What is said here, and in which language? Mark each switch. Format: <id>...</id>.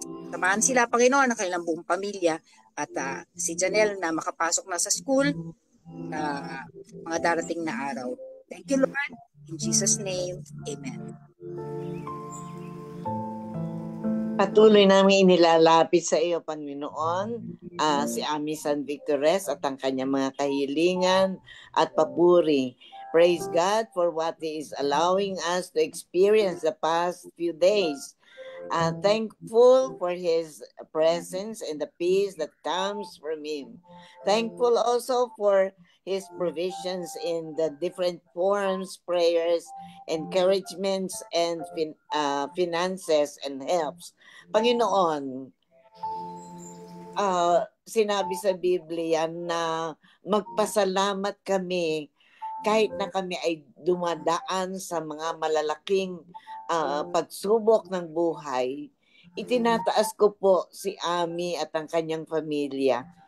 <tl>Samahan sila, Panginoon, ng kanilang buong pamilya at si Janelle na makapasok na sa school mga darating na araw.</tl> <en>Thank you, Lord. In Jesus' name, Amen.</en> <tl>Patuloy namin inilalapit sa iyo, Panginoon, si Ami San Victores at ang kanyang mga kahilingan at papuri.</tl> <en>Praise God for what He is allowing us to experience the past few days. Thankful for His presence and the peace that comes from Him. Thankful also for His provisions in the different forms, prayers, encouragements, and finances and helps.</en> <tl>Panginoon, sinabi sa Biblia na magpasalamat kami kahit na kami ay dumadaan sa mga malalaking pagsubok ng buhay. Itinataas ko po si Ami at ang kanyang pamilya.</tl>